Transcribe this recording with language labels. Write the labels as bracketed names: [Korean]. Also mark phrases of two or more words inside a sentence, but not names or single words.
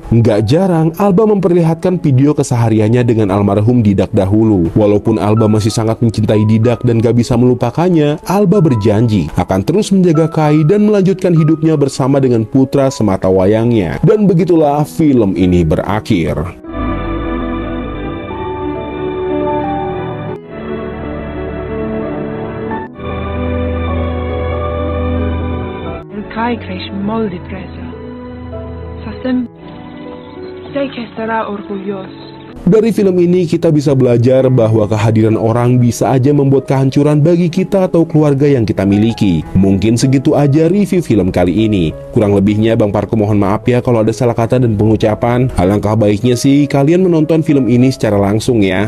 [Indonesian] Nggak jarang, Alba memperlihatkan video kesehariannya dengan almarhum Didak dahulu. Walaupun Alba masih sangat mencintai Didak dan gak bisa melupakannya, Alba berjanji akan terus menjaga Kai dan melanjutkan hidupnya bersama dengan putra semata wayangnya. Dan begitulah film ini berakhir. [Italian] Kai cresce molt depressa. Fa sempre... Sei che sarà orgoglioso. [Indonesian] Dari film ini kita bisa belajar bahwa kehadiran orang bisa aja membuat kehancuran bagi kita atau keluarga yang kita miliki. Mungkin segitu aja review film kali ini. Kurang lebihnya Bang Parko mohon maaf ya kalau ada salah kata dan pengucapan. Alangkah baiknya sih kalian menonton film ini secara langsung ya.